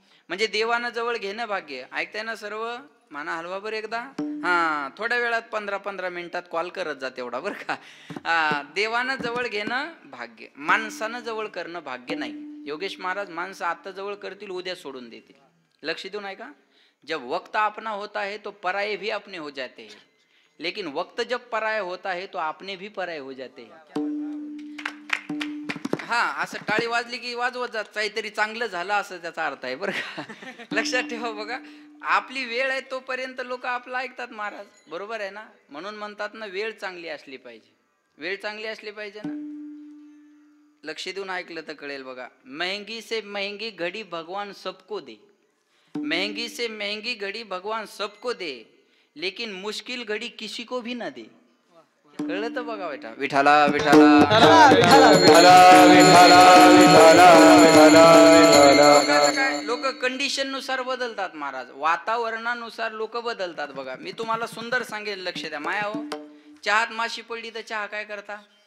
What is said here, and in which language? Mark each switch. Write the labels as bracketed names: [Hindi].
[Marathi] म्हणजे देवानं जवळ घेणं भाग्य. ऐकताय ना सर्व? माना हलवा बरं एकदा. हा, थोड्या वेळात 15-15 मिनिटात कॉल करत जा तेवढा बरं का. देवानं जवळ घेणं भाग्य, माणसानं जवळ करणं भाग्य नाही. योगेश महाराज, माणसं आता जवळ करतील, उद्या सोडून देतील. लक्ष देऊन ऐका. [Hindi] जब वक्त अपना होता है तो पराये भी अपने हो जाते हैं, लेकिन वक्त जब पराया होता है तो आपने भी पराये हो जाते हैं. [Marathi] हा, असं टाळी वाजली की वाजवत जात, काहीतरी चांगलं झालं असं त्याचा अर्थ आहे बरं का. लक्षात ठेवा बघा, आपली वेळ आहे तोपर्यंत लोक आपलं ऐकतात महाराज, बरोबर आहे ना. म्हणून म्हणतात ना, वेळ चांगली असली पाहिजे, वेळ चांगली असली पाहिजे ना. लक्ष देऊन ऐकलं तर कळेल बघा. [Hindi] महंगी से महंगी घडी भगवान सबको दे, महंगी से महंगी घडी भगवान सबको दे, लेकिन मुश्किल घडी किसी को भी ना दे. [Marathi] कळलं तर बघा बेटा. विठाला विठाला काय, लोक कंडिशन नुसार बदलतात महाराज, वातावरणानुसार लोक बदलतात. बघा, मी तुम्हाला सुंदर सांगेल, लक्ष द्या. माया हो, चहात माशी पडली तर चहा काय करता?